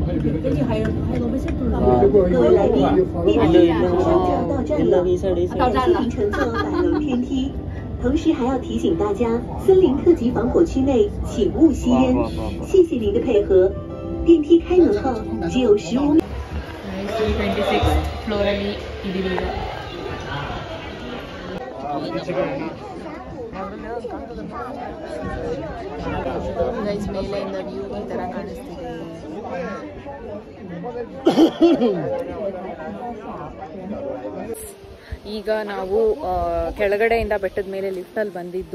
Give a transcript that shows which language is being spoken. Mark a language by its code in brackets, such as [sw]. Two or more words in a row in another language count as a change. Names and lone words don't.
[zh] 各位来宾，电梯马上就要到站了，请乘坐百楼天梯。同时还要提醒大家，森林特级防火区内请勿吸烟，谢谢您的配合。电梯开门后只有15秒。 [kn] 26 ಫ್ಲೋರ್ ಅಲ್ಲಿ ಇದೀವಿ ಈಗ. ಗೈಸ್ ಮೇಲೆಯಿಂದ ವ್ಯೂ ಈ ಥರ ಕಾಣಿಸ್ತಿದೆ. ಈಗ ನಾವು ಕೆಳಗಡೆಯಿಂದ ಬೆಟ್ಟದ ಮೇಲೆ ಲಿಫ್ಟಲ್ಲಿ ಬಂದಿದ್ದು.